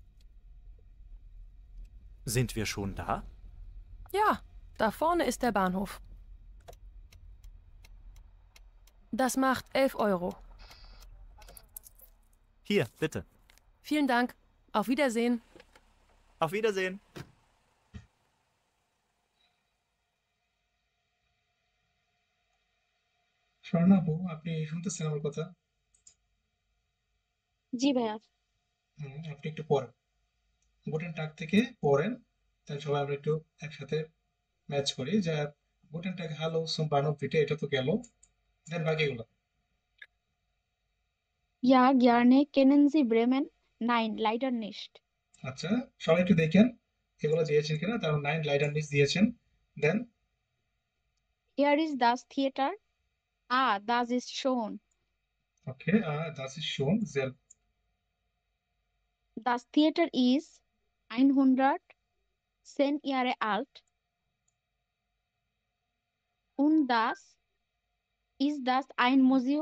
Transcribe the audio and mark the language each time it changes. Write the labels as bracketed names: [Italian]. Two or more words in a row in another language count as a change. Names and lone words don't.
[German] Sind wir schon da? Ja, da vorne ist der Bahnhof. Das macht 11 Euro. Hier, bitte. Vielen Dank. Auf Wiedersehen. Auf Wiedersehen. [Bangla] স্বর্ণা আপু, আপনি শুনতেছেন আমার কথা? জি ভাইয়া। আপনি একটু পড়েন, [German] Guten Tag [Bangla] থেকে পড়েন, তাহলে সবাই আমরা একটু একসাথে ম্যাচ করি যে [German] Guten Tag Hallo zum Bahnhof bitte, [Bangla] এটা তো গেল, দেন বাকিগুলো। [German] Ja, gerne. Kennen Sie Bremen? Nein, leider nicht. [Bangla] আচ্ছা, সবাই একটু দেখেন এগুলো দিয়েছেন কিনা, তার 9 [German] leider nicht [Bangla] দিয়েছেন, দেন [German] Here is das Theater. Ah, das ist schon. Okay, das ist schon sehr. Das Theater ist 110 Jahre alt. Und das ist das ein Museum?